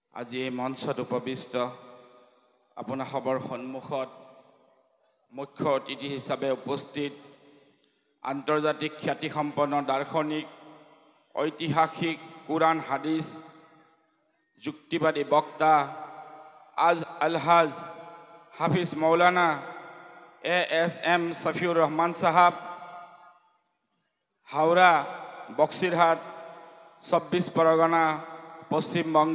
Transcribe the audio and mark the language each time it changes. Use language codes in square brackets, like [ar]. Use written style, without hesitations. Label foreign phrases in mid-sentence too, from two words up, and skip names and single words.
[as] আজি এই মঞ্চত উপবিষ্ট আপোনাসৱৰ সন্মুখত মুখ্য অতিথি হিচাপে উপস্থিত আন্তৰ্জাতিক খ্যাতিসম্পন্ন দাৰ্শনিক ঐতিহাসিক কুৰাণ হাদিছ যুক্তিবাদী বক্তা আলহাজ হাফিজ মৌলানা ASM সফিউর রহমান সাহাব, হাওড়া বক্সিরহাট ২৪ পরগনা পশ্চিমবঙ্গ।